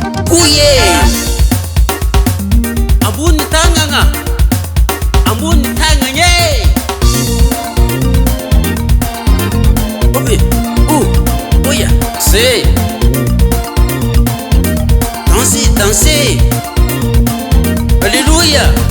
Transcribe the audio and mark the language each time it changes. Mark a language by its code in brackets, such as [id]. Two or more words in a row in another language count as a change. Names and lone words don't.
[en] Oh, yeah. [mg] Ambony tagnana. Ambony tagnana, [en] yeah. Oh, yeah. Oh, oh, yeah. C'est. [fr] Dansez, dansez. Alléluia.